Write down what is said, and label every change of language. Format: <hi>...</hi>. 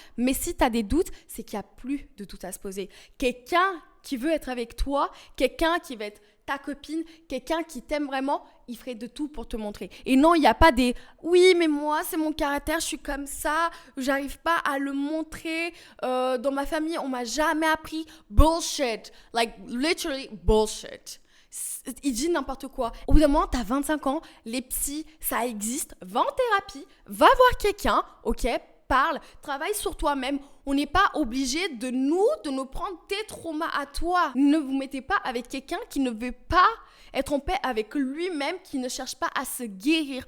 <fr>Mais si tu as des doutes, c'est qu'il n'y a plus de doutes à se poser. Quelqu'un qui veut être avec toi, quelqu'un qui va être ta copine, quelqu'un qui t'aime vraiment, il ferait de tout pour te montrer. Et non, il n'y a pas des « oui, mais moi, c'est mon caractère, je suis comme ça, j'arrive pas à le montrer. Dans ma famille, on m'a jamais appris. » Bullshit.</fr> <en>Like, literally bullshit.</en> <fr>Il dit n'importe quoi. Au bout d'un moment, t'as 25 ans, les psys, ça existe. Va en thérapie, va voir quelqu'un, ok, parle, travaille sur toi-même. On n'est pas obligé de nous prendre tes traumas à toi. Ne vous mettez pas avec quelqu'un qui ne veut pas être en paix avec lui-même, qui ne cherche pas à se guérir.</fr>